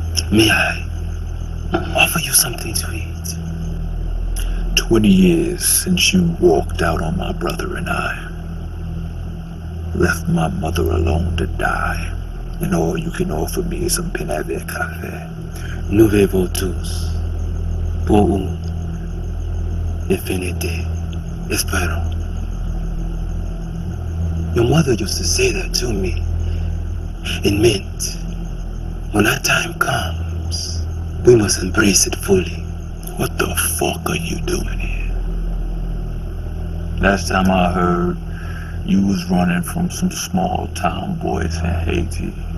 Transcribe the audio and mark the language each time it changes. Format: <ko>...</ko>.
<en>May I offer you something to eat? 20 years since you walked out on my brother and I. Left my mother alone to die. And all you can offer me is some Pinave Cafe.</en> <fr>Nous vivons tous pour une infinité. Espérons.</fr> <en>Your mother used to say that to me. It meant, when that time comes, we must embrace it fully. What the fuck are you doing here? Last time I heard, you was running from some small town boys in Haiti.</en>